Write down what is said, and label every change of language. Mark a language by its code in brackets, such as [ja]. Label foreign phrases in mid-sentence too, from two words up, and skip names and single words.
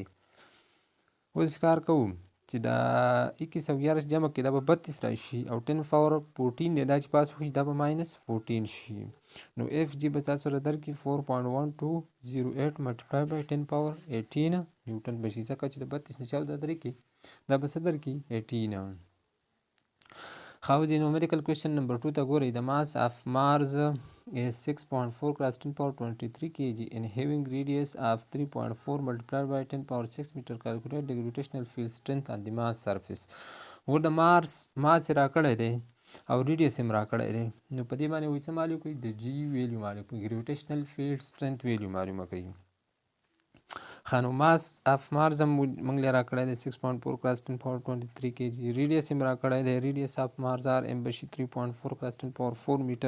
[ps] اوس کار کوو چې دا 21 او 11 جمع کړي دا به 32 راشي، او 10 پاور 14 دی دا چې پاس وشي دا به ماینس 14 شي. نو اف جی به تاسو سره درکړي 4.1208 [en] multiply by [ps] 10 پاور 18 نیوټن بشي، ځکه چې د 32 نه 14 درکړي دا به څه درکړي 18. [en] How the numerical question number 2 [ps] ته ګورئ. [en] The mass of Mars is 6.4 class 10 power 23 kg and having radius of 3.4 multiplied by 10 power 6 meter. Calculate the gravitational field strength on the Mars surface. [ps] ور د مارس ماس راکړی دی او ریډیس هم راکړی دی، نو په دې باندې وایي څه معلوم کوي د [en] g value [ps] معلوم کوي، [en] gravitational field strength value [ps] معلومه کوي. خانو [en] mass of Mars [ps] هم موږ له راکړی دی 6.4 کلاس 10 پاور 23 kg، ریډیس هم راکړی دی، [en] radius of Mars R M [ps] بشي 3.4 کلاس 10 پاور 4 میټر.